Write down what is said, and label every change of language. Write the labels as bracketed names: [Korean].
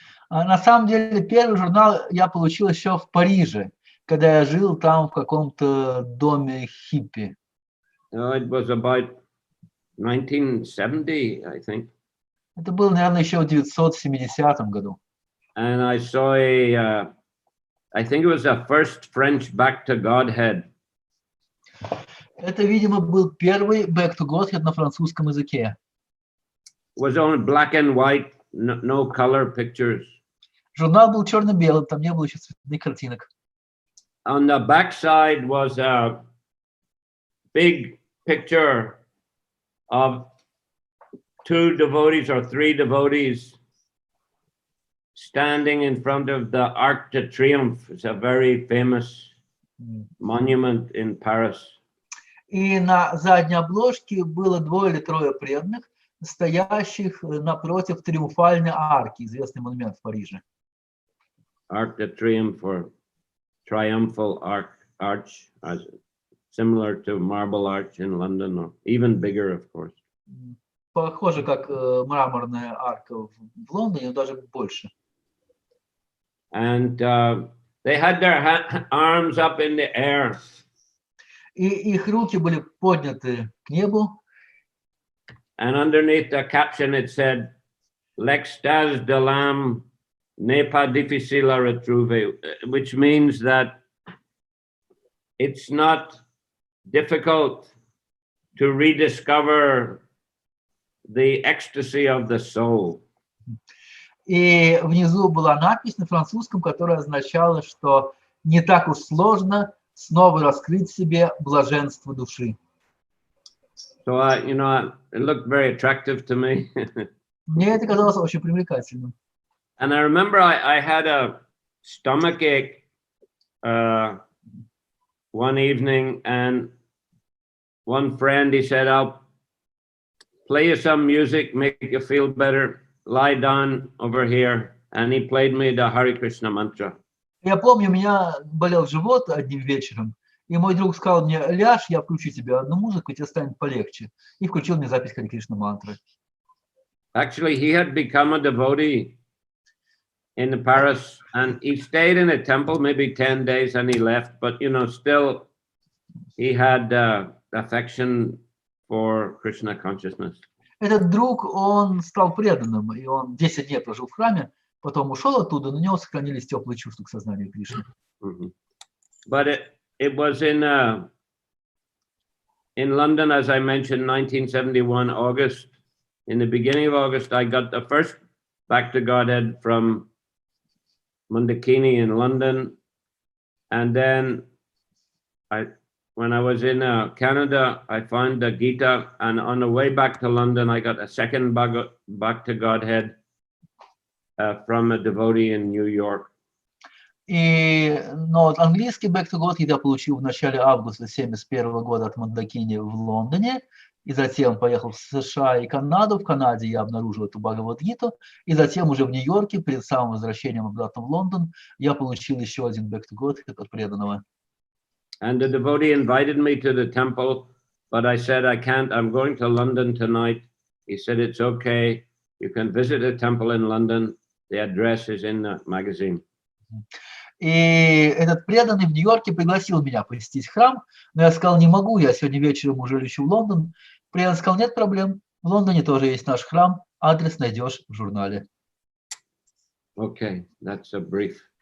[Russian] На самом деле, первый журнал я получил еще в Париже, когда я жил там в каком-то доме хиппи. [English] It was about 1970, I think. [Russian] Это было, наверное, еще в 1970 году. [English] And I saw I think it was the first French Back to Godhead. [Russian] Это, видимо, был первый Back to Godhead на французском языке. [English] It was only black and white, no color pictures. [Russian] Журнал был черно-белый, там не было еще цветных картинок. [English] On the back side was a big picture of 2 devotees or 3 devotees standing in front of the Arc de Triomphe. It's a very famous monument in Paris. [Russian] И на задней обложке было 2 или 3 преданных, стоящих напротив Триумфальной арки, известный монумент в Париже. [English] Arc de Triomphe, or triumphal arch, as similar to Marble Arch in London, or even bigger, of course. [Russian] Похоже, как мраморная арка в Лондоне, но даже больше. [English] And they had their arms up in the air. [Russian] И их руки были подняты к небу. [English] And underneath the caption it said, [French] "L'extase de l'âme n'est pas difficile à retrouver," [English] which means that it's not difficult to rediscover the ecstasy of the soul. [Russian] И внизу была надпись на французском, которая означала, что не так уж сложно снова раскрыть себе блаженство души. [English] So, it looked very attractive to me. [Russian] Мне это казалось очень привлекательным. [English] And I remember I had a stomach ache one evening, and one friend, he said, "I'll play you some music, make you feel better. Lie down over here." And he played me the Hare Krishna mantra. [Russian] Я помню, у меня болел живот одним вечером, и мой друг сказал мне: ляжь, я включу тебе одну музыку, и тебе станет полегче. И включил мне запись Харе Кришна мантры. [English] Actually, he had become a devotee in Paris, and he stayed in a temple maybe 10 days and he left, but still he had affection for Krishna consciousness. [Russian] Этот друг, он стал преданным, и он 10 дней прожил в храме, потом ушел оттуда, но у него сохранились теплые чувства к сознанию Кришны. [English] But it was in London, as I mentioned, 1971, August. In the beginning of August, I got the first Back to Godhead from Mundakini in London. And then when I was in Canada, I found the Gita. And on the way back to London, I got a second Back to Godhead from a devotee in New York. [Russian] Но вот английский Back to God я получил в начале августа 1971 года от Мандакини в Лондоне, и затем поехал в США и Канаду. В Канаде я обнаружил эту Бхагавад-гиту, и затем уже в Нью-Йорке, перед самым возвращением обратно в Лондон, я получил еще один Back to God от преданного. [English] And the devotee invited me to the temple, but I said, I can't, I'm going to London tonight. He said, it's okay, you can visit the temple in London. The address is in the magazine. [Russian] И этот преданный в Нью-Йорке пригласил меня посетить храм, но я сказал: не могу, я сегодня вечером уже лечу в Лондон. Преданный сказал: нет проблем, в Лондоне тоже есть наш храм, адрес найдешь в журнале. [English] Okay, that's a brief.